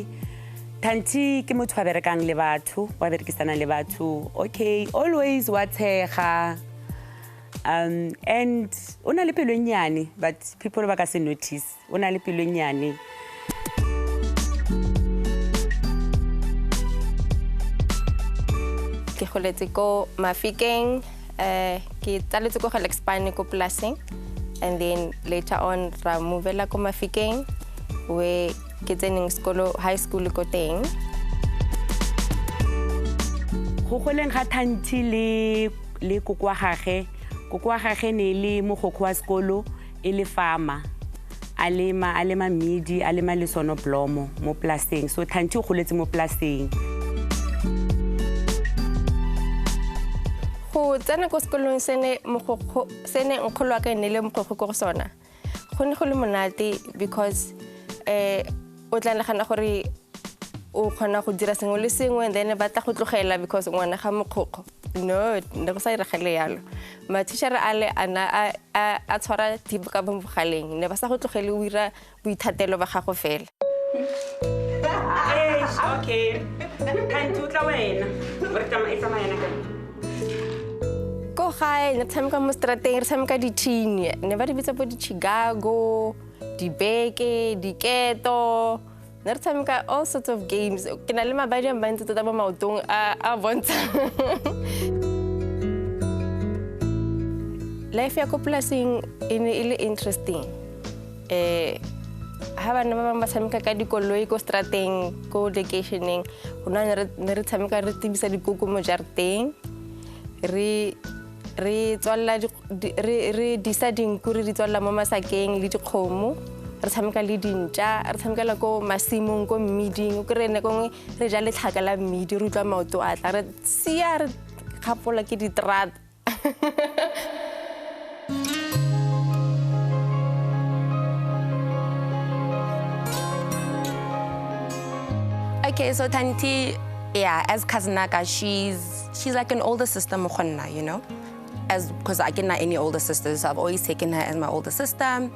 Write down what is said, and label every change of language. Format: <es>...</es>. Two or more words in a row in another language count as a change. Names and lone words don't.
<tn>Thanthi ke motho wa berekang le batho, wa berekisana le batho. Okay, always wa tshega. And una le pelo nyane,</tn> <en>but people</en> <tn>ba ka se notice. Una le pelo nyane. Ke goletse ko Mafikeng, ke tsaletse ko Gelexpane ko Plasing.</tn> <en>And then later on,</en> <tn>ra movela ko Mafikeng, where ke tseneng</tn> <en>high school</en> <tn>ko teng. Go goleng ga Thanthi le koko wa gagwe. Koko wa gagwe ne le mogokgo wa sekolo e le farmer. Alema midi, alema le sonoblomo mo Plasing. So Thanthi o goletse mo Plasing. Tsena ko sekolong sene nkgolo wa ka ne le mogokgo ko go sona. Go ne go le monate because o tla nagana gore o kgona go dira sengwe le sengwe</tn> <en>and then</en> <tn>ba tla go tlogela because ngwana ga mogokgo. No, ne go sa iragele yalo. Ma teacher ale ana a tshwara tipo ka bogaleng. Ne ba sa go tlogele o ira boithatelo ba gago fela. Okay. Thanthi utla wena. Re tsamaya yana ka. Go gae ne tshameka mo strateng re tshameka di-teen ne ba di bitsa po di-Chicago, dibeke, diketo ne re tshameka</tn> <en>all sorts of games</en> <tn>ke na le mabadi a mantsi tota mo maotong a bontsha. Life ya ko Plasing e ne e le interesting. Ha bana ba bang ba tshameka ka dikoloi ko strateng ko locationeng gona ne re tshameka re tibisa dikoko mo jarateng re tswalla re disa dinku re di tswalla mo masakeng le dikgomo re tshameka le dintja re tshamekela ko masimong ko mmiding o kry ne kongwe re ja letlhaka la mmidi re utlwa maoto a tla re sia re kgapola ke diterata.</tn> <en>Okay, so Thanthi, yeah, as Kazinaka, she's like an older sister, you know? Because I can't have any older sisters, so I've always taken her as my older sister.</en>